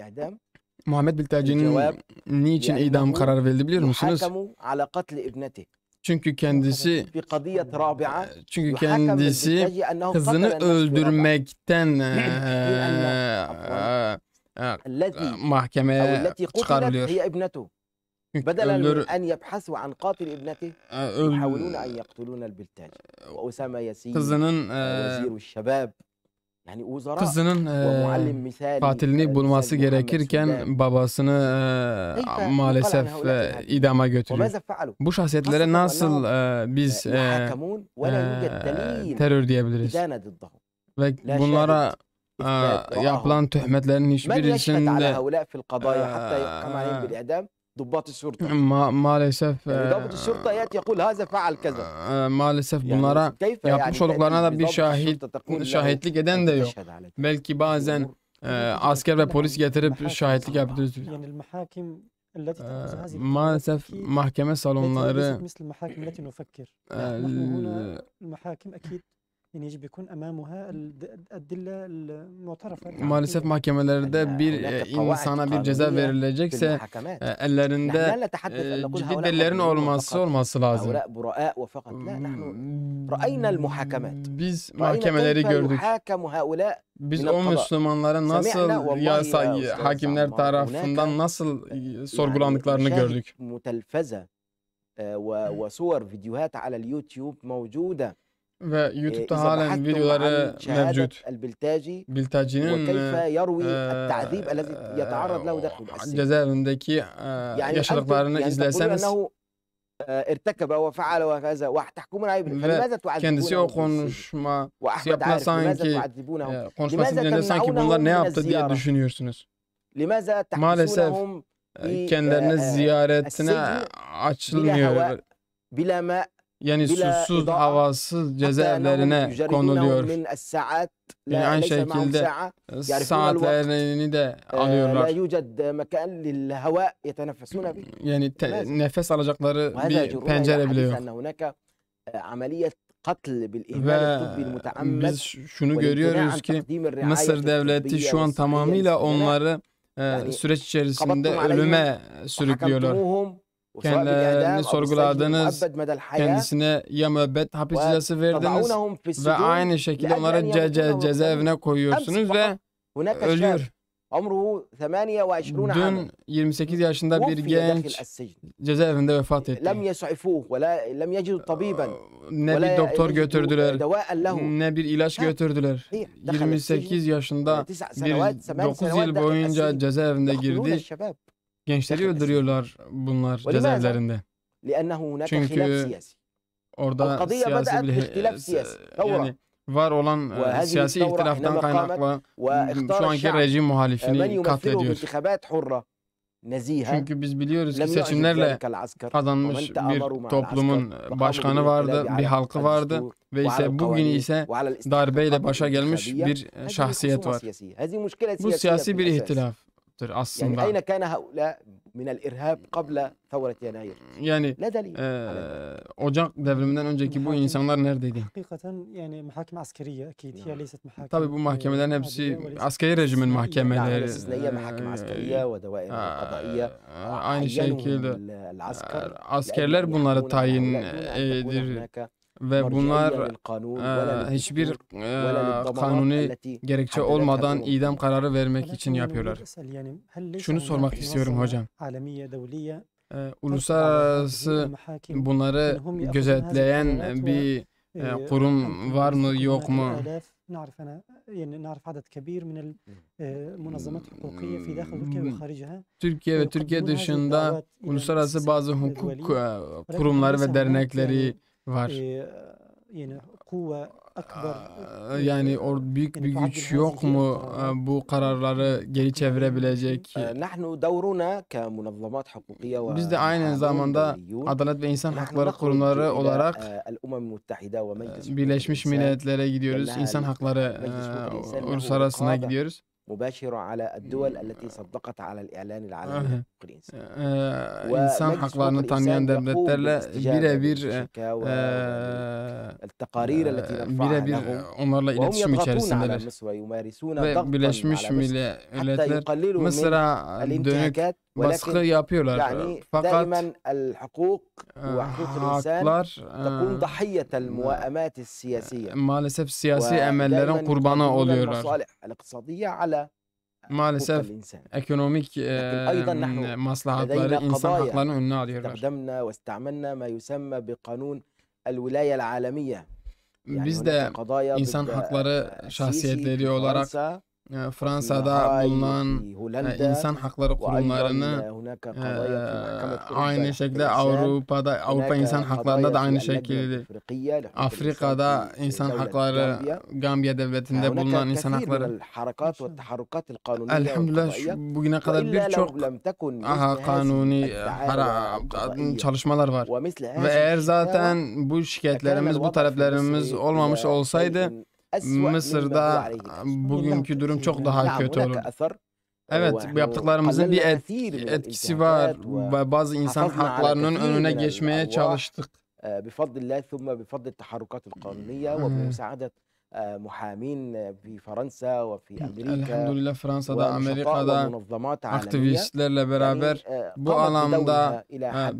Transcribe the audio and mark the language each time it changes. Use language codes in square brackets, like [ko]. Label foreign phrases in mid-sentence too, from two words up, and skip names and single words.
[tr] Muhammed Biltaci'nin niçin idam kararı verildi biliyor musunuz? Çünkü kendisi [ar] في قضية رابعة [tr] çünkü [ar] يحاكم [tr] kendisi [ar] البلتاجي أنه [tr] kızını [ar] قتل النفس برقبة [tr] öldürmekten [ar] الذي أو [tr] mahkemeye [ar] التي قتلت [tr] çıkarılıyor. [ar] هي ابنته [tr] Çünkü [ar] بدلا من [tr] öldür [ar] أن يبحثوا عن قاتل ابنته يحاولون أن يقتلون البلتاجي وأسامة ياسين [tr] kızının [ar] وزير الشباب يعني وزراء [tr] kızının [ar] ومعلم مثالي [tr] katilini bulması [ar] الأستاذ محمد [tr] gerekirken [ar] سودان [tr] babasını [ar] كيف يقال عن [tr] maalesef [ar] هؤلاء الإرهابيين [tr] idama götürüyor. [ar] وماذا فعلوا؟ [tr] Bu şahsiyetlere [ar] خاصة [tr] nasıl [ar] أنهم [tr] biz [ar] يحاكمون ولا يوجد دليل [tr] terör diyebiliriz? [ar] إدانة ضدهم [tr] Ve [ar] لا [tr] bunlara [ar] شاهد إثبات رآهم [tr] yapılan töhmetlerin [ar] من يشهد على [tr] hiçbirisinde [ar] هؤلاء في القضايا حتى يحكم عليهم بالإعدام ضباط الشرطة [tr] maalesef [ar] يعني ضابط الشرطة يأتي يقول هذا فعل كذا [tr] maalesef [ar] يعني [tr] bunlara [ar] كيف [tr] yapmış [ar] يعني [tr] olduklarına [ar] تأتي [tr] da bir [ar] بضابط الشرطة تقول له [tr] şahitlik eden de [ar] أنت [tr] yok. [ar] تشهد على كذا [tr] Belki bazen [ar] الأمور [tr] asker ve polis getirip şahitlik yaptırıyoruz. [ar] يعني المحاكم التي تأخذ هذه [tr] Maalesef [ar] القرارات [tr] mahkeme [ar] ليست [tr] salonları [ar] مثل المحاكم التي نفكر نحن هنا المحاكم أكيد يعني يجب يكون أمامها الأدلة المعترفة [tr] maalesef mahkemelerde bir insana bir ceza [ar] في [tr] verilecekse [ar] المحاكمات نحن [tr] ellerinde [ar] لا نتحدث أن نقول [tr] ciddi [ar] هؤلاء [tr] delillerin [ar] مظلومون [tr] olması [ar] فقط [tr] lazım. [ar] هؤلاء براء وفقط لا نحن رأينا المحاكمات [tr] Biz [ar] رأينا [tr] mahkemeleri [ar] كيف [tr] gördük. [ar] يحاكم هؤلاء [tr] Biz [ar] من [tr] o [ar] القضاء [tr] Müslümanlara [ar] سمعنا [tr] nasıl [ar] والله يا أستاذ [tr] hakimler [ar] عمار [tr] tarafından [ar] هناك [tr] nasıl [ar] يعني [tr] sorgulandıklarını [ar] مشاهد [tr] gördük. [ar] متلفزة وصور فيديوهات على اليوتيوب موجودة [tr] Ve YouTube'da [ar] إذا [tr] halen [ar] بحثتم [tr] videoları [ar] عن شهادة [tr] mevcut. [ar] البلتاجي [tr] Biltacinin [ar] وكيف يروي التعذيب الذي يتعرض له داخل السجن [tr] cezaevindeki [ar] يعني [tr] yaşadıklarını [ar] أنتم يعني تقولون [tr] izleseniz [ar] أنه ارتكب وفعل وكذا وتحكمون عليه فلماذا [tr] kendisi o [ar] تعذبونه في السجن [tr] konuşma [ar] وأحمد [tr] yapma [ar] عارف لماذا [tr] sanki [ar] تعذبونهم [tr] konuşması [ar] لماذا [tr] dinlediğinde sanki bunlar [ar] تمنعونهم [tr] ne [ar] من [tr] yaptı diye [ar] الزيارة [tr] düşünüyorsunuz. [ar] لماذا [tr] Maalesef [ar] تحبسونهم في [tr] kendilerine ziyaretine [ar] السجن بلا [tr] açılmıyor. [ar] هواء بلا ماء [tr] Yani [ar] bila [tr] susuz, ida'a, havasız [ar] حتى أنهم [tr] cezaevlerine [ar] يجردونه [tr] konuluyor. [ar] من الساعات [tr] Yani [ar] لا [tr] aynı [ar] ليس معهم [tr] şekilde [ar] ساعة يعرفون الوقت [tr] saatlerini de [ar] لا [tr] alıyorlar. [ar] يوجد مكان للهواء يتنفسون به [tr] Yani nefes alacakları [ar] وهذا [tr] bir [ar] يجرنا إلى [tr] pencere bile [ar] حديث [tr] yok. [ar] أن هناك عملية قتل بالإهمال [tr] Ve [ar] الطبي المتعمد [tr] biz şunu [ar] والامتناع [tr] görüyoruz [ar] عن [tr] ki [ar] تقديم الرعاية [tr] Mısır devleti [ar] الطبية [tr] şu an [ar] والصحية [tr] tamamıyla [ar] للسجناء [tr] onları [ar] Yani [tr] süreç içerisinde [ar] قبضتم عليهم [tr] ölüme sürüklüyorlar. [ar] وحكمتموهم وسواء [tr] Kendilerini [ar] بالإعدام أو بالسجن [tr] sorguladınız, [ar] المؤبد مدى الحياة [tr] kendisine ya müebbet hapis cezası verdiniz [ar] وتضعونهم في [tr] ve [ar] السجون [tr] aynı şekilde [ar] لأجل [tr] onları [ar] أن يموتون [tr] cezaevine [ar] أمس [tr] koyuyorsunuz ve [ar] فقط هناك شاب [tr] ölüyor. [ar] عمره 28 عاما [tr] Dün 28 yaşında bir [ar] توفي داخل [tr] genç [ar] السجن [tr] cezaevinde vefat etti. [ar] لم يسعفوه ولا لم يجدوا طبيبا [tr] Ne [ar] ولا [tr] bir doktor [ar] يجدوا [tr] götürdüler, [ar] دواء له [tr] ne bir ilaç Ha, götürdüler. [ar] صحيح دخل [tr] 28 yaşında [ar] 9 [tr] bir [ar] سنوات 8 9 سنوات [tr] yıl [ar] داخل [tr] boyunca [ar] السجن [tr] cezaevinde [ar] يقتلون [tr] girdi. [ar] الشباب [tr] Gençleri [ar] داخل السجن [tr] öldürüyorlar bunlar [ar] ولماذا؟ [tr] cezaevlerinde. [ar] لأنه هناك [tr] Çünkü [ar] خلاف سياسي [tr] orada [ar] القضية [tr] siyasi [ar] بدأت [tr] bir [ar] باختلاف سياسي ثورة [tr] yani var olan [ar] وهذه [tr] siyasi [ar] الثورة [tr] ihtilaftan [ar] حينما قامت [tr] kaynaklı [ar] واختار [tr] şu anki [ar] الشعب [tr] rejim [ar] من [tr] muhalifini [ar] يمثله [tr] katlediyor. [ar] بانتخابات حرة نزيهة [tr] Çünkü biz biliyoruz ki [ar] لم يعجب [tr] seçimlerle [ar] ذلك العسكر [tr] kazanmış [ar] ومن تآمروا [tr] bir [ar] مع [tr] toplumun [ar] العسكر [tr] başkanı [ar] وقاموا [tr] vardı, [ar] بالانقلاب [tr] bir [ar] على [tr] halkı vardı [ar] الدستور [tr] ve [ar] وعلى [tr] ise bugün [ar] القوانين [tr] ise [ar] وعلى [tr] darbeyle [ar] الاستحقاقات [tr] başa gelmiş [ar] الانتخابية [tr] bir [ar] هذه [tr] şahsiyet [ar] خصومة [tr] var. [ar] سياسية هذه مشكلة [tr] Bu [ar] سياسية [tr] siyasi [ar] في [tr] bir [ar] الأساس [tr] ihtilaftır [ar] يعني [tr] aslında. [ar] أين كان هؤلاء من الإرهاب قبل ثورة يناير [tr] Yani [ar] لا دليل على ذلك [tr] Ocak devriminden önceki bu insanlar neredeydi? [ar] حقيقة يعني محاكم عسكرية أكيد هي ليست محاكم [tr] Tabii bu mahkemelerin hepsi [ar] عادية وليست [tr] askeri rejimin [ar] استثنائية. نعم [tr] mahkemeleri. [ar] الاستثنائية محاكم عسكرية ودوائر قضائية [tr] Aynı şekilde [ar] عينهم العسكر [tr] askerler [ar] لأجل [tr] bunları [ar] يحكمون على [tr] tayin [ar] هؤلاء دون أن تكون [tr] edir [ar] هناك [tr] ve [ar] مرجعية [tr] bunlar [ar] للقانون ولا [tr] hiçbir [ar] للدستور ولا للضمانات [tr] kanuni [ar] التي [tr] gerekçe [ar] حددتها [tr] olmadan [ar] الأمم [tr] idam [ar] المتحدة. [tr] kararı vermek [ar] ولكن [tr] için [ar] أنا [tr] yapıyorlar. [ar] أريد أسأل يعني هل ليس [tr] Şunu [ar] هناك [tr] sormak istiyorum [ar] منظمة [tr] hocam. [ar] عالمية دولية ترفع على هذه [tr] Uluslararası [ar] المحاكم [tr] bunları [ar] إنهم يأخذون هذه [tr] gözetleyen [ar] القرارات [tr] bir [ar] عن [tr] kurum [ar] طريق [tr] var mı [ar] تكون [tr] yok [ar] هناك [tr] mu? [ar] آلاف نعرف أنا يعني نعرف عدد كبير من المنظمات الحقوقية في داخل تركيا وخارجها [tr] Türkiye ve Türkiye [ar] ويقدمون هذه [tr] dışında [ar] الدعوات إلى [tr] uluslararası bazı [ar] المؤسسات [tr] hukuk [ar] الدولية ولكن [tr] kurumları [ar] ليس [tr] ve [ar] هناك [tr] dernekleri var. [ar] يعني قوة أكبر [tr] Yani büyük bir güç yok mu bu kararları geri çevirebilecek? [ar] نحن دورنا كمنظمات حقوقية [tr] Biz de aynı [ar] ومحامون [tr] zamanda [ar] دوليون [tr] Adalet ve İnsan [ar] نحن [tr] Hakları [ar] نخرج [tr] Kurumları [ar] إلى [tr] olarak [ar] الأمم المتحدة ومجلس حقوق [tr] Birleşmiş [ar] الإنسان [tr] Milletler'e gidiyoruz. [ar] لأنها [tr] İnsan Hakları [ar] مجلس حقوق الإنسان له [tr] Uluslararası'na [ar] رقابة [tr] gidiyoruz. [ar] مباشرة على الدول التي صدقت على الإعلان العالمي أها. لحقوق الإنسان [tr] İnsan [ar] ومجلس حقوق [tr] haklarını tanıyan [ar] الإنسان يقوم [tr] devletlerle [ar] بالاستجابة [tr] birebir [ar] للشكاوى والتقارير التي نرفعها [tr] birebir [ar] لهم [tr] onlarla [ar] وهم [tr] iletişim [ar] يضغطون على [tr] içerisindeler. [ar] مصر ويمارسون [tr] Ve [ar] ضغطا [tr] Birleşmiş [ar] على مصر حتى [tr] Milletler [ar] يقللوا من [tr] Mısır'a dönük [ar] الانتهاكات [tr] baskı yapıyorlar. [ar] يعني [tr] Fakat [ar] دائما الحقوق وحقوق الإنسان [tr] haklar [ar] تكون ضحية الموائمات السياسية [tr] maalesef siyasi emellerin [ar] ودائما [tr] kurbanı [ar] يقدمون [tr] oluyorlar. [ar] المصالح الاقتصادية على حقوق [tr] Maalesef [ar] الإنسان. [tr] ekonomik [ar] أيضا نحن [tr] maslahatları [ar] لدينا [tr] insan [ar] قضايا [tr] haklarının önüne alıyorlar. [ar] استخدمنا واستعملنا ما يسمى بقانون الولاية العالمية. يعني [tr] Biz [ar] هناك [tr] de [ar] قضايا [tr] insan [ar] ضد [tr] hakları [ar] السيسي [tr] şahsiyetleri [ar] في [tr] olarak [ar] فرنسا [tr] Fransa'da bulunan [ar] في هولندا [tr] insan hakları kurumlarını [ar] وأيضا هناك قضايا في محكمة أوروبا [tr] aynı [ar] لحقوق [tr] şekilde [ar] الإنسان. [tr] Avrupa İnsan [ar] هناك [tr] Hakları'nda da [ar] قضايا [tr] aynı [ar] في اللجنة [tr] şekilde [ar] الأفريقية لحقوق الإنسان [tr] Afrika'da [ar] في [tr] insan [ar] دولة [tr] hakları [ar] غامبيا. [tr] Gambiya devletinde bulunan [ar] هناك [tr] insan [ar] كثير من [tr] hakları. [ar] الحركات والتحركات القانونية [tr] Elhamdülillah [ar] والقضائية [tr] bugüne kadar [ar] وإلا [tr] birçok [ar] لو لم تكن مثل هذه [tr] kanuni [ar] الدعاوى القضائية [tr] çalışmalar var. [ar] ومثل [tr] Ve [ar] هذه [tr] eğer [ar] الشكاوى [tr] zaten bu [ar] لكان [tr] şikayetlerimiz, bu [ar] الوضع في [tr] taleplerimiz [ar] مصر [tr] olmamış [ar] إلى [tr] olsaydı [ar] شيء أسوأ مما هو [tr] Mısır'da [ar] عليه الآن. [tr] bugünkü durum çok daha [ar] نعم [tr] kötü [ar] هناك [tr] olurdu. [ar] أثر [tr] Evet, bu [ar] ونحن [tr] yaptıklarımızın bir [ar] قللنا كثير من [tr] etkisi var [ar] الانتهاكات [tr] ve bazı insan [ar] وحافظنا على [tr] haklarının [ar] كثير [tr] önüne [ar] من [tr] geçmeye [ar] الأرواح [tr] çalıştık. [ar] بفضل الله ثم بفضل التحركات القانونية وبمساعدة محامين في فرنسا وفي أمريكا [tr] Elhamdülillah Fransa'da, [ar] ونشطاء [tr] Amerika'da [ar] ومنظمات عالمية [tr] aktivistlerle beraber [ar] يعني [tr] bu [ar] قامت [tr] alanda [ar] بدورها إلى حد ما.